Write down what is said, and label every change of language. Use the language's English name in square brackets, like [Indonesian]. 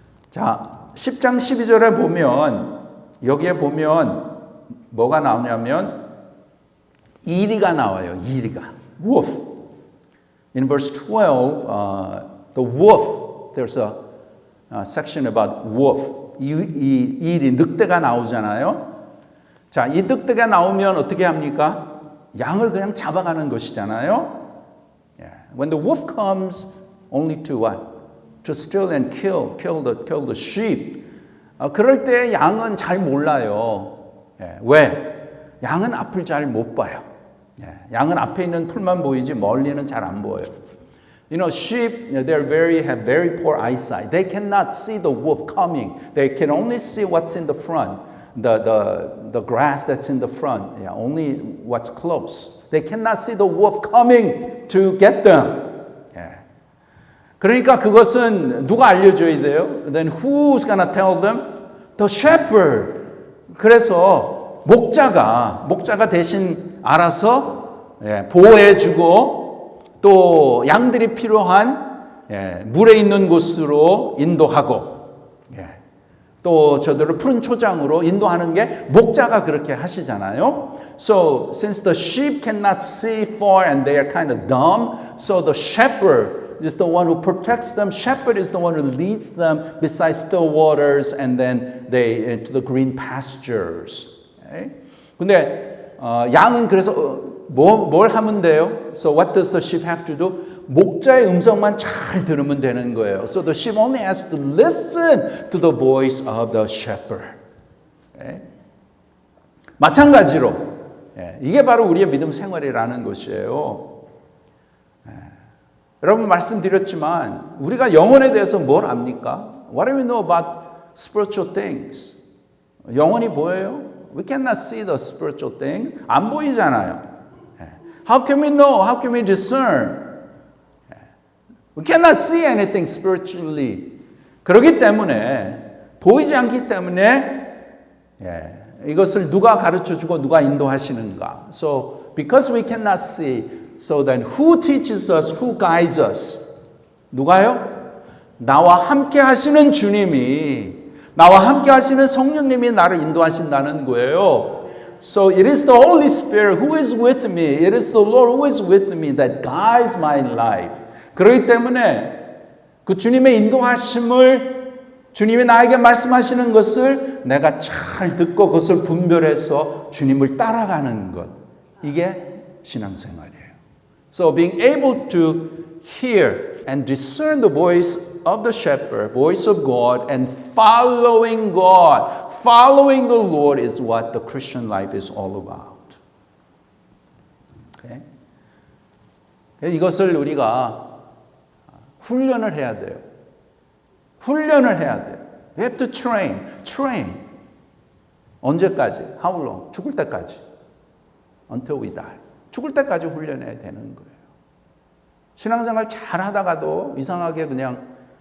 [Korean] 자, 10장 12절에 보면 여기에 보면 뭐가 나오냐면 이리가 나와요. 이리가. wolf. [English] In verse 12, the wolf, there's a section about wolf. [Korean] 이리, 늑대가 나오잖아요. 자, 이 늑대가 나오면 어떻게 합니까? 양을 그냥 잡아가는 것이잖아요. [English] When the wolf comes, only to what? To steal and kill the sheep. [Korean] 그럴 때 양은 잘 몰라요. 왜? 양은 앞을 잘 못 봐요. 양은 앞에 있는 풀만 보이지 멀리는 잘 안 보여요. [English] You know, sheep, they have very poor eyesight. They cannot see the wolf coming. They can only see what's in the front, the grass that's in the front. Only what's close. They cannot see the wolf coming to get them. [Korean] 그러니까 그것은 누가 알려줘야 돼요? [English] Then who's gonna tell them? The shepherd. [Korean] 그래서 목자가 대신 알아서 보호해주고 또 양들이 필요한 물에 있는 곳으로 인도하고 또 저들을 푸른 초장으로 인도하는 게 목자가 그렇게 하시잖아요. [English] So since the sheep cannot see far and they are kind of dumb, so the shepherd is the one who protects them. Shepherd is the one who leads them beside still waters and then they into the green pastures. [Korean] 근데 양은 그래서 뭘 하면 돼요? [English] So what does the sheep have to do? [Korean] 목자의 음성만 잘 들으면 되는 거예요. [English] So the sheep only has to listen to the voice of the shepherd. [Korean] 마찬가지로 이게 바로 우리의 믿음 생활이라는 것이에요. 여러분 말씀드렸지만 우리가 영혼에 대해서 뭘 압니까? [English] What do we know about spiritual things? [Korean] 영혼이 뭐예요? [English] We cannot see the spiritual thing. [Korean] 안 보이잖아요. [English] How can we know? How can we discern? We cannot see anything spiritually. [Korean] 그렇기 때문에 보이지 않기 때문에 이것을 누가 가르쳐주고 누가 인도하시는가? [English] So because we cannot see, so then who teaches us? Who guides us? [Korean] 누가요? 나와 함께 하시는 주님이, 나와 함께 하시는 성령님이 나를 인도하신다는 거예요. [English] So it is the Holy Spirit who is with me. It is the Lord who is with me that guides my life. [Korean] 그렇기 때문에 그 주님의 인도하심을 주님이 나에게 말씀하시는 것을 내가 잘 듣고 그것을 분별해서 주님을 따라가는 것. 이게 신앙생활이에요. [English] So being able to hear and discern the voice of the shepherd, voice of God, and following God, following the Lord is what the Christian life is all about. Okay? [Korean] 이것을 우리가 훈련을 해야 돼요. 훈련을 해야 돼요. [English] We have to train. [Korean] 언제까지? [English] How long? [Korean] 죽을 때까지. [English] Until we die. [Korean] 죽을 때까지 훈련해야 되는 거예요. 신앙생활 잘 하다가도 이상하게 그냥